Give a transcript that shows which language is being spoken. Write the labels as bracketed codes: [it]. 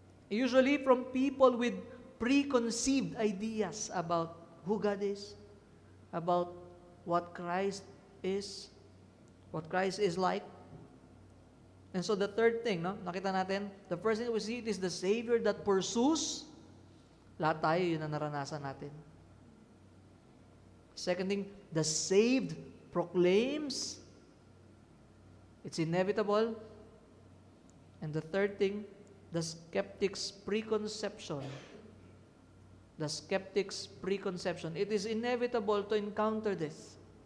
[en] Usually from people with preconceived ideas about who God is, about what Christ is like. And so the third thing, [tl] nakita natin, [en] the first thing we see, it is the Savior that pursues. [tl] Lahat tayo, yun ang naranasan natin. [en] Second thing, the saved proclaims. It's inevitable. And the third thing, the skeptic's preconception. The skeptic's preconception. It is inevitable to encounter this.